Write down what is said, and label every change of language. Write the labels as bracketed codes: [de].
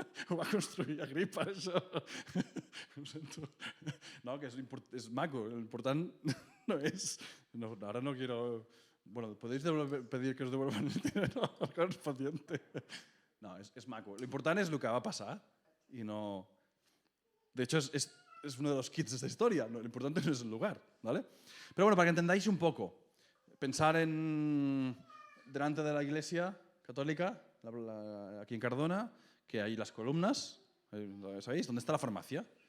[ca] Ho va construir Agripa, això. Ho sento. No, que és maco. L'important no és... No, ara [es] no quiero Bueno, podéis pedir que os devuelvan el dinero al correspondiente. [ca] No, és maco. L'important és el que va passar i no... [es] De hecho, es uno de los kits de esta historia. Lo importante no es el lugar, ¿vale? Pero bueno, para que entendáis un poco, pensar delante de la iglesia católica, aquí en Cardona, que hay las columnas, ¿sabéis? ¿Dónde está la farmacia?